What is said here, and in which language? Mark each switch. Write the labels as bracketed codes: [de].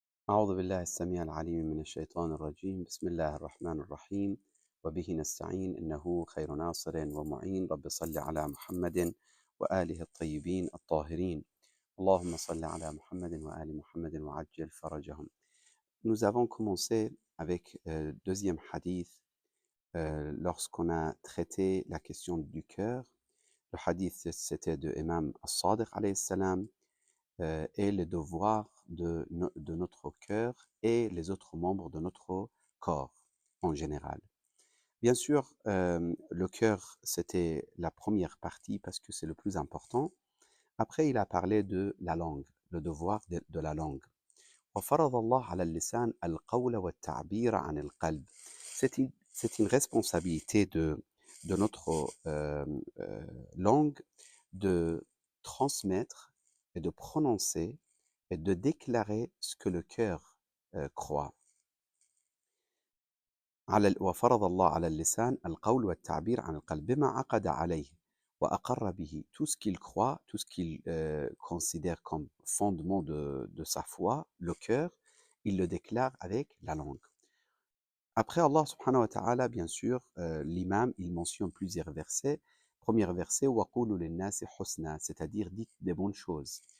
[ar] أعوذ بالله السميع العليم من الشيطان الرجيم بسم الله الرحمن الرحيم وبه نستعين إنه خير ناصر ومعين رب صل على محمد وآله الطيبين الطاهرين اللهم صل على محمد وآل محمد وعجل فرجهم. [fr] Nous avons commencé avec deuxième hadith lorsqu'on a traité la question du cœur. Le hadith c'était de Imam As-Sadiq alayhi salam et les devoirs de notre cœur et les autres membres de notre corps en général. Bien sûr, le cœur, c'était la première partie parce que c'est le plus important. Après, il a parlé de la langue, le devoir de la langue. [ar] وفرض الله على اللسان القول والتعبير عن القلب. [fr] C'est une responsabilité de notre langue de transmettre et de prononcer et de déclarer ce que le cœur croit. [ar] وفرض الله على اللسان القول والتعبير عن القلب بما عقد عليه وأقر به. [fr] Tout ce qu'il croit, tout ce qu'il considère comme fondement de sa foi, le cœur, il le déclare avec la langue. Après Allah subhanahu wa ta'ala, bien sûr, l'imam, il mentionne plusieurs versets. Premier verset, [ar] وَقُولُوا لِلنَّاسِ حُسْنًا, [fr] c'est-à-dire dites des bonnes choses.